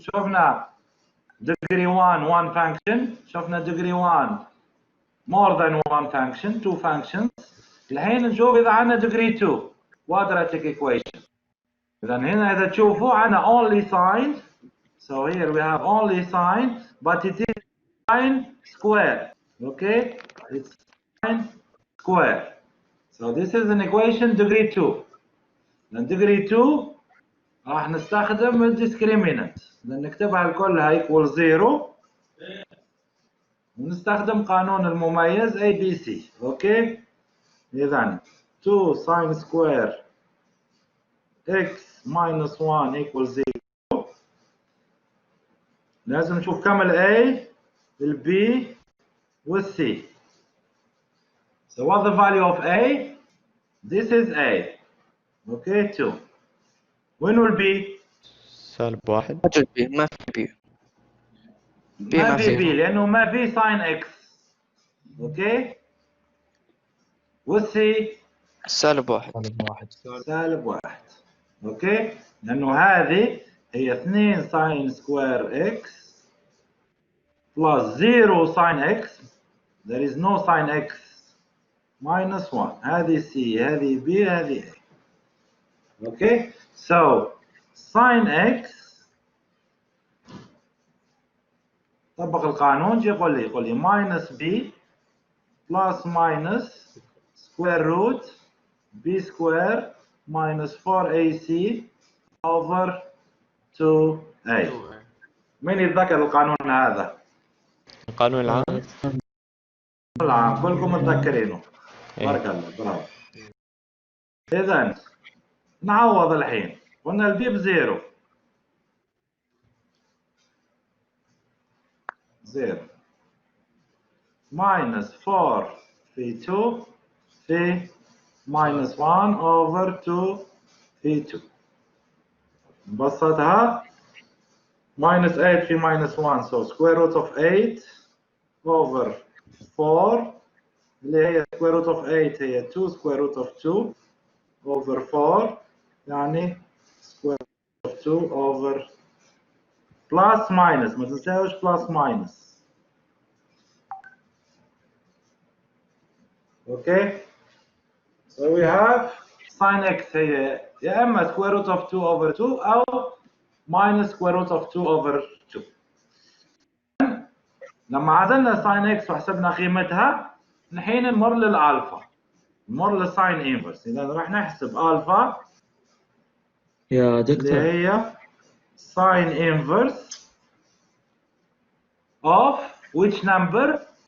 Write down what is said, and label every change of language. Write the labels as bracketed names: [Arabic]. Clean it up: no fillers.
[Arabic] شفنا [English] degree 1 one function. [Arabic] شفنا [English] degree 1 more than one function, 2 functions. [Arabic] الحين نشوف إذا عندنا [English] degree 2 quadratic equation. [Arabic] إذا هنا إذا تشوفوا عندنا [English] only sign. So here we have only sign, but it is sign square. Okay? It's sign square. So this is an equation degree 2. And degree 2 [Arabic] راح نستخدم الديسكريمينانت لأن نكتبها كلها [English] equal 0 [Arabic] ونستخدم قانون المميز ABC. اوكي؟ إذا [English] 2 sin square x minus 1 equals 0. [Arabic] لازم نشوف كم ال A, ال B وال C. [English] So what's the value of A? This is A. Okay, 2. When will be? -1. [Arabic] ما في بي. ما في بي لأنه ما في sin x. اوكي؟ والسي -1. -1. اوكي؟ لأنه هذه هي [English] 2 sin square x plus 0 sin x. There is no sin x minus 1. [Arabic] هذه c هذه b هذه a. [English] Okay? So sin x [Arabic] طبق القانون يقول لي [English] minus b plus minus square root b square minus 4ac over 2a. [Arabic] من يتذكر القانون هذا؟ القانون العام. العام كلكم متذكرينه. بارك الله برافو. إذا نعوض الحين. قلنا البي بزيرو. [English] 0 minus 4 في 2 في minus 1 over 2 في 2. [Arabic] نبسطها [English] minus 8 في minus 1 so square root of 8 over 4 [Arabic] اللي هي [English] square root of 8 هي 2 square root of 2 over 4 يعني square root of 2 over plus minus [Arabic] ما تنساوش [English] plus minus. Okay, so we have sin x [Arabic] هي يا اما [English] square root of 2 over 2 او minus square root of 2 over 2. [Arabic] لما عدلنا sin x وحسبنا قيمتها الحين نمر للالفا، نمر للساين انفرس. اذا راح نحسب الفا يا اللي دكتور هي [English] sin inverse of which number?